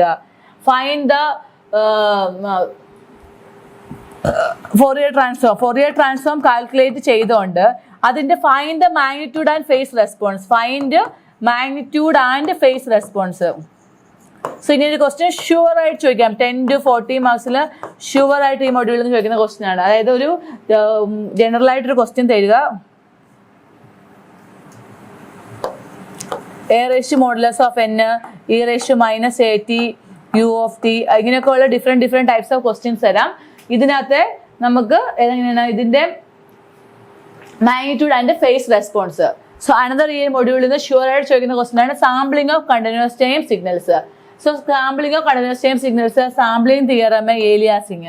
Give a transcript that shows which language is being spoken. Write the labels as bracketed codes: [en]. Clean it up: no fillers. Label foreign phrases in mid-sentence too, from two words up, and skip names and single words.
[en] find the Fourier transform [ml] കാൽക്കുലേറ്റ് ചെയ്തുകൊണ്ട് അതിൻ്റെ [en] find the magnitude and phase response, find magnitude and phase response. [ml] സോ ഇനി ഒരു ക്വസ്റ്റ്യൻ ഷുവറായിട്ട് ചോദിക്കാം, 10 to 14 മാർക്സിൽ ഷുവറായിട്ട് ഈ മൊഡ്യൂളിൽ നിന്ന് ചോദിക്കുന്ന ക്വസ്റ്റ്യൻ ആണ്. അതായത് ഒരു ജനറലായിട്ടൊരു ക്വസ്റ്റ്യൻ തരിക, a⁻(n), e⁻AT(u)t, ഇങ്ങനെയൊക്കെ ഉള്ള [en] different types of questions [ml] തരാം. ഇതിനകത്ത് നമുക്ക് എങ്ങനെയാണ് ഇതിൻ്റെ [en] magnitude and phase response. so another [ml] ഈ മൊഡ്യൂളിൽ നിന്ന് ഷുവറായിട്ട് ചോദിക്കുന്ന ക്വസ്റ്റ്യൻ ആണ് [en] sampling of continuous time signals. so sampling of continuous time signals, sampling theorem, aliasing.